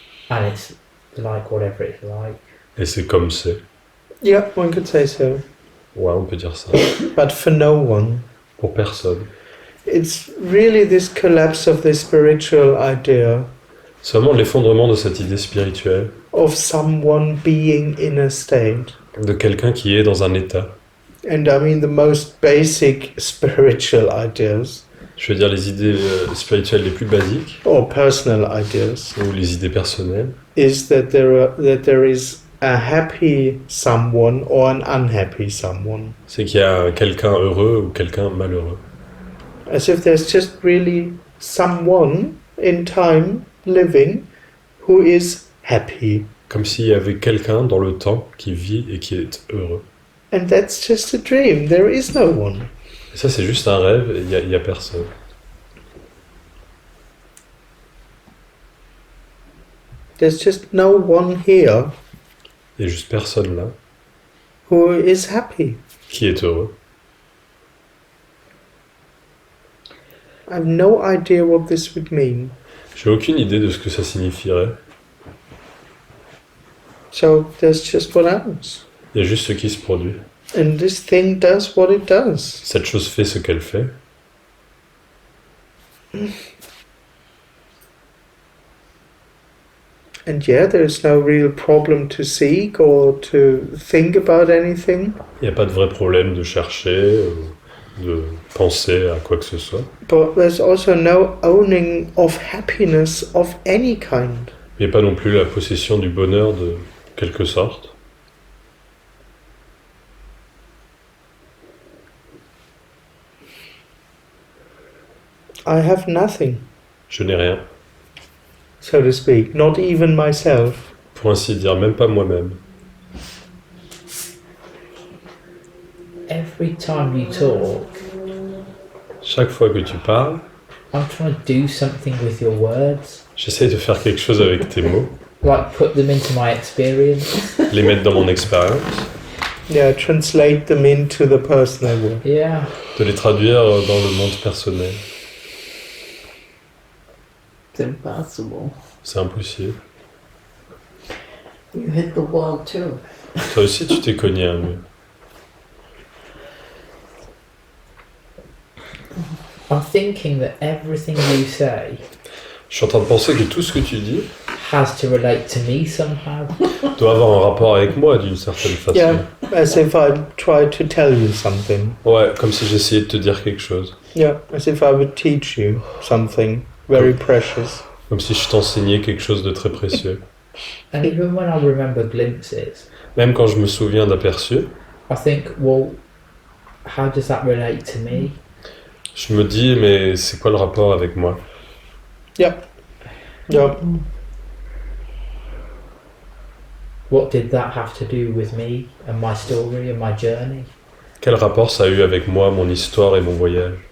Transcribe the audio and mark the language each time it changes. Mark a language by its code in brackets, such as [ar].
[en] And it's like whatever it's like. [fr] Et c'est comme c'est. [en] Yeah, one could say so. [fr] Ouais, on peut dire ça. [en] But for no one. [fr] Pour personne. [en] It's really this collapse of this spiritual idea [fr] C'est vraiment l'effondrement de cette idée spirituelle, [en] of someone being in a state. [fr] de quelqu'un qui est dans un état. [en] And I mean, the most basic spiritual ideas, [fr] Je veux dire les idées spirituelles les plus basiques, [en] or personal ideas, [fr] ou les idées personnelles, [en] is that there is a happy someone or an unhappy someone. [fr] c'est qu'il y a quelqu'un heureux ou quelqu'un malheureux. [en] As if there's just really someone in time living who is happy. [fr] Comme s'il y avait quelqu'un dans le temps qui vit et qui est heureux. [en] And that's just a dream. There is no one. [fr] Et ça, c'est juste un rêve et il y a personne. [en] There's just no one here [fr] Il y a juste personne là [en] who is happy. [fr] qui est heureux. [en] I have no idea what this would mean. [fr] J'ai aucune idée de ce que ça signifierait. [en] So there's just what happens. [fr] Il y a juste ce qui se produit. [en] And this thing does what it does. [fr] Cette chose fait ce qu'elle fait. [en] And yeah, there's no real problem to seek or to think about anything. [fr] Il n'y a pas de vrai problème de chercher, de penser à quoi que ce soit. [en] But there's also no owning of happiness of any kind. [fr] Il n'y a pas non plus la possession du bonheur de quelque sorte. [en] I have nothing, [fr] Je n'ai rien. [en] so to speak, not even myself. [fr] Pour ainsi dire, même pas moi-même. [en] Every time you talk, [fr] Chaque fois que tu parles, [en] I'm trying to do something with your words. [fr] j'essaye de faire quelque chose avec tes mots, [en] Like put them into my experience. [fr] les mettre dans mon expérience. [en] Yeah, translate them into the personal world. Yeah. [fr] De les traduire dans le monde personnel. [en] It's impossible. [fr] C'est impossible. [en] You hit the wall too. [fr] Toi aussi, tu t'es cogné un mur. [en] I'm thinking that everything you say [fr] Je suis en train de penser que tout ce que tu dis [en] has to relate to me somehow. [fr] doit avoir un rapport avec moi d'une certaine façon. [en] Yeah, as if I tried to tell you something. [fr] Ouais, comme si j'essayais de te dire quelque chose. [en] Yeah, as if I would teach you something very precious. [fr] Comme si je t'enseignais quelque chose de très précieux. [en] And even when I remember glimpses, [fr] Même quand je me souviens d'aperçus, [en] I think, well, how does that relate to me? [fr] je me dis, mais c'est quoi le rapport avec moi? [en] Yeah. What did that have to do with me and my story and my journey? [fr] Quel rapport ça a eu avec moi, mon histoire et mon voyage?